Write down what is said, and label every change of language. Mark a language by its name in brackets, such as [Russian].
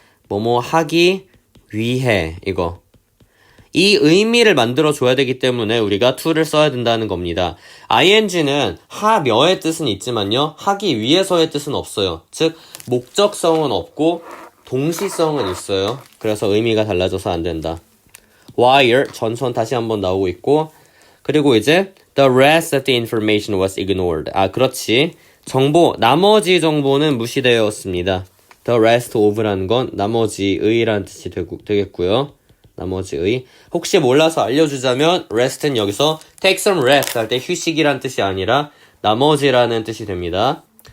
[Korean] 뭐뭐 하기 위해 이거. 이 의미를 만들어줘야 되기 때문에 우리가 to를 써야 된다는 겁니다. ing는 하며의 뜻은 있지만요. 하기 위해서의 뜻은 없어요. 즉 목적성은 없고 동시성은 있어요. 그래서 의미가 달라져서 안 된다. [English] while 전천 다시 한번 나오고 있고 그리고 이제 the rest of the information was ignored. [Korean] 그렇지. 나머지 정보는 무시되었습니다. the rest of라는 건 나머지의라는 뜻이 되겠고요. 나머지의. 혹시 몰라서 알려주자면 rest는 여기서 take some rest 할 때 휴식이란 뜻이 아니라 나머지라는 뜻이 됩니다.